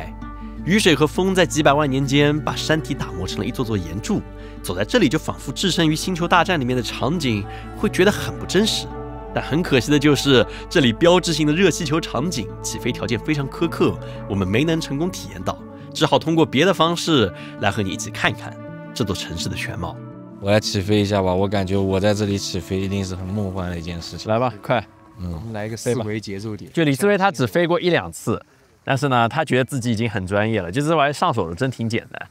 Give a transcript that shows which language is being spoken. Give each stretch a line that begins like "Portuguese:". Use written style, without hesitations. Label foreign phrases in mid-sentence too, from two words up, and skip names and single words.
Chinese: 雨水和風在幾百萬年間把山體打磨成了一座座岩柱，走在這裡就仿佛置身於星球大戰裡面的場景，會覺得很不真實。但很可惜的就是，這裡標誌性的熱氣球場景起飛條件非常苛刻，我們沒能成功體驗到，只好通過別的方式來和你一起看一看這座城市的全貌。我來起飛一下吧，我感覺我在這裡起飛一定是很夢幻的一件事情。來吧，快！我們来一個思維節奏點。就李思维他只飛過1-2次，但是呢，他觉得自己已經很專業了，就這玩意上手的真挺簡單。